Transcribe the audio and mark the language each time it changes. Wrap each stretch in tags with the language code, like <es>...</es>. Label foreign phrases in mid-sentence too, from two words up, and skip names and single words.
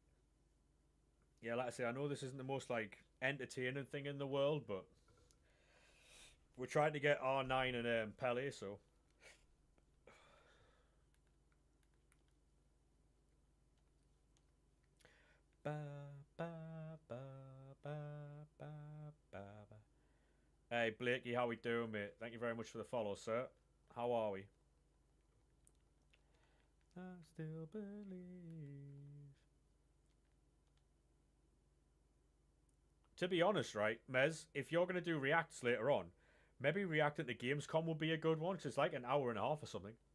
<en>Yeah, like I say, I know this isn't the most like entertaining thing in the world, but We're trying to get R9 and Pele, so. Ba, ba, ba, ba, ba, ba, ba. Hey, Blakey, how we doing, mate? Thank you very much for the follow, sir. How are we? I still believe. To be honest, right, Mez, if you're going to do reacts later on, maybe reacting to Gamescom would be a good one, because it's like an hour and a half or something.</en>